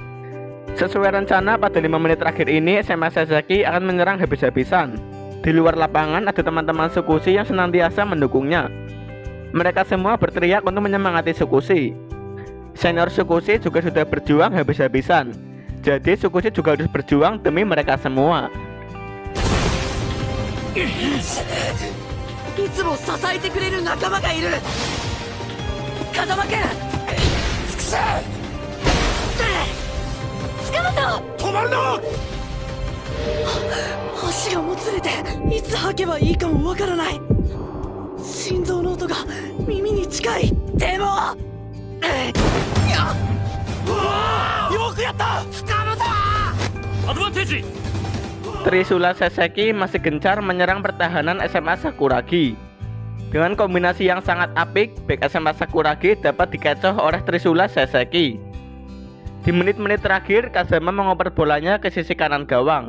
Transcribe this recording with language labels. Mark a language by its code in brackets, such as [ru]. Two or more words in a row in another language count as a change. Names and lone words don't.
[id] Sesuai rencana, pada 5 menit terakhir ini SMA Saseki akan menyerang habis-habisan. Di luar lapangan ada teman-teman Tsukushi yang senantiasa mendukungnya. Mereka semua berteriak untuk menyemangati Tsukushi. Senior Tsukushi juga sudah berjuang habis-habisan. Jadi Tsukushi juga harus berjuang demi mereka semua. [ja] いつも支えてくれる仲間がいる。風間くん、つくし塚本、止まるな。足がもつれていつ吐けばいいかもわからない。心臓の音が耳に近い。でもよくやった、塚本。アドバンテージ。 [id] Trisula Saseki masih gencar menyerang pertahanan SMA Sakuragi. Dengan kombinasi yang sangat apik, bek SMA Sakuragi dapat dikecoh oleh Trisula Seseki. Di menit-menit terakhir, Kazama mengoper bolanya ke sisi kanan gawang.